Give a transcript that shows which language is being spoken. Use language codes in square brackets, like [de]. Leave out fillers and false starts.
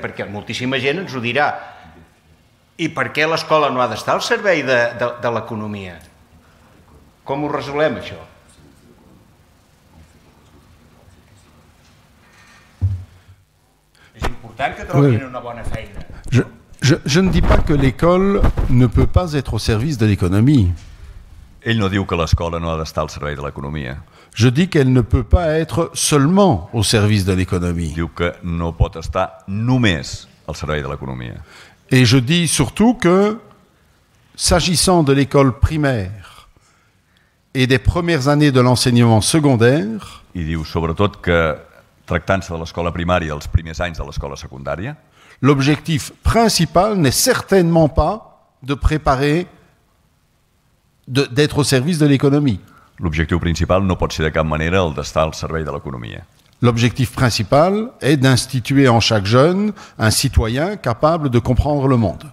[ca] Perquè moltíssima gent ens ho dirà. I per què l'escola no ha d'estar al servei de l'economia? Com ho resolem, això? És important que trobin una bona feina. [fr] Je ne dis pas que l'école ne peut pas être au service de l'économie. [ca] Ell no diu que l'escola no ha d'estar al servei de l'economia. [fr] Je dis qu'elle ne peut pas être seulement au service de l'économie. [ca] Diu que no pot estar només al servei de l'economia. [fr] Et je dis surtout que, s'agissant de l'école primaire et des premières années de l'enseignement secondaire, [ca] I diu sobretot que, tractant-se de l'escola primària, els primers anys de l'escola secundària, [fr] l'objectif principal n'est certainement pas de préparer, d'être au service de l'économie. [ca] l'objectiu principal no pot ser de cap manera el d'estar al servei de l'economia. [fr] L'objectif principal est d'instituer en chaque jeune un citoyen capable de comprendre le monde.